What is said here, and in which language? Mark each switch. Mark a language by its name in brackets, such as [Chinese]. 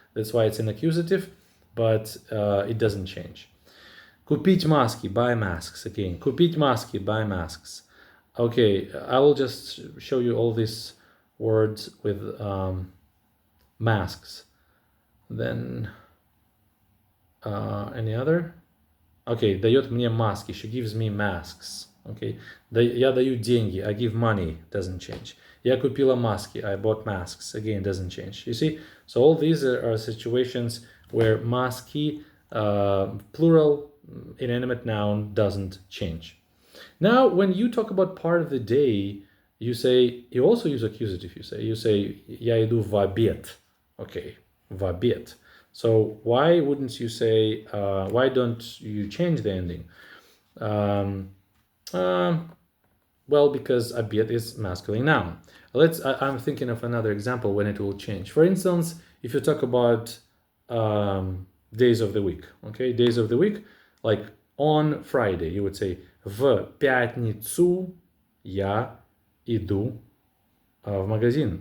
[English] That's why it's an accusative, but it doesn't change. [Russian] Купить маски, [English] buy masks again. Купить маски, buy masks. Okay, I will just show you all these words with masks. Then any other? [Russian] Okay, дает мне маски. [English] She gives me masks. [Russian] Okay, я даю деньги. [English] I give money. Doesn't change. [Russian] Я купила маски. [English] I bought masks. Again, doesn't change. You see? So all these are situations where maski, plural, inanimate noun, doesn't change. Now, when you talk about part of the day, you also use accusative. You say [Russian] я иду в обед. Okay, в обед. [English] So why wouldn't you say, why don't you change the ending? Well, because обед is masculine noun. I'm thinking of another example when it will change. For instance, if you talk about days of the week, okay, days of the week, like on Friday, you would say [Russian] в пятницу я иду в магазин.